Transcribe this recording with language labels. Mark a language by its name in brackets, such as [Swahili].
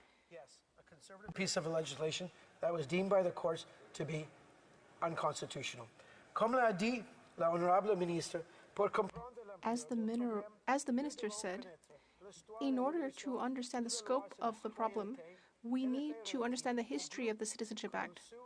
[English] Yes, a conservative piece of legislation that was deemed by the courts to be unconstitutional. [French] Comme l'a dit la honorable ministre, pour comprendre [English] As the minister said, in order to understand the scope of the problem, we need to understand the history of the Citizenship Act.